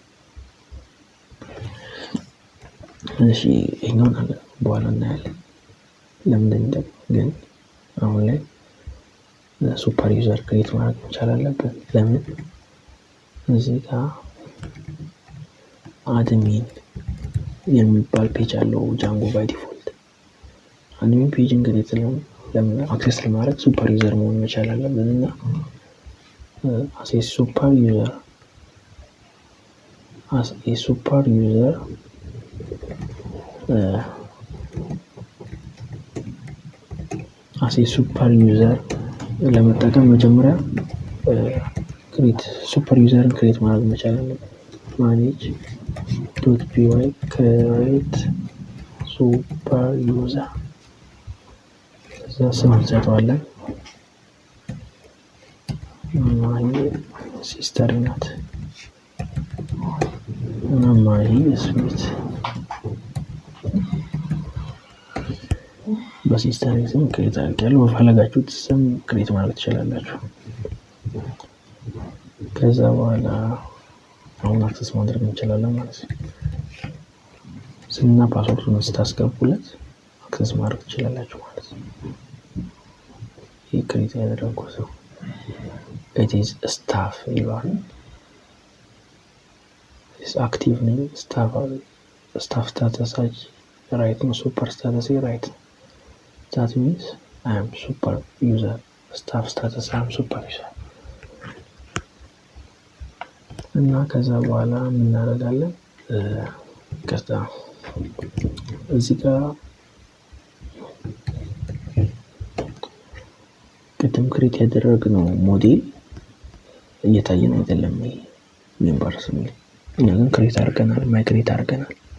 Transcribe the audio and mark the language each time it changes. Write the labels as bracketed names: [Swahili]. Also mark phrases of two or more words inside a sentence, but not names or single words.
[Amharic] እሺ ይሄኛውን በኋላ እናያለን ለምን እንደሚጠቅም። ግን አሁን ላይ [English] super user [Amharic] ክሬት ማድረግ መቻል አለብን። ለምን እዚህ ጋር አድሚን የሚባል ፔጅ አለው [English] Django by default። [Amharic] አድሚን ፔጅ እንግዲህ ለምን አክሰስ ለማድረግ [English] super user [Amharic] መሆን መቻል አለብን እና [English] as a super user [Amharic] ለመጠቀም መጀመሪያ ሱፐር ዩዘርን ክሬት ማድረግ መቻል አለብን። [English] manage.py create super user [Amharic] እዛ ስም እንሰጠዋለን። ሲስተር ናት እና ማሂ ስዊት በሲስተር ስም ክሬት አድርጌያለሁ። በፈለጋችሁት ስም ክሬት ማድረግ ትችላላችሁ። ከዛ በኋላ አሁን አክሰስ ማድረግ እንችላለን ማለት ነው። ስምና ፓስወርዱን ስታስገቡለት አክሰስ ማድረግ ትችላላችሁ ማለት ነው። ይሄ ክሬት ያደረኩት ነው። [English] it is staff [Amharic] ይላል። [English] is active ነኝ staff status right ነው። super status right that means I am super user staff status I am super user [Amharic] እና ከዛ በኋላ ምን እናደርጋለን? ከዛ እዚህ ጋር ቅድም ክሬት ያደረግነው ሞዴል እየታየን አይደለም። ሜምበርስ የሚል እኛ ግን ክሬት አድርገናል፣ ማይግሬት አድርገናል።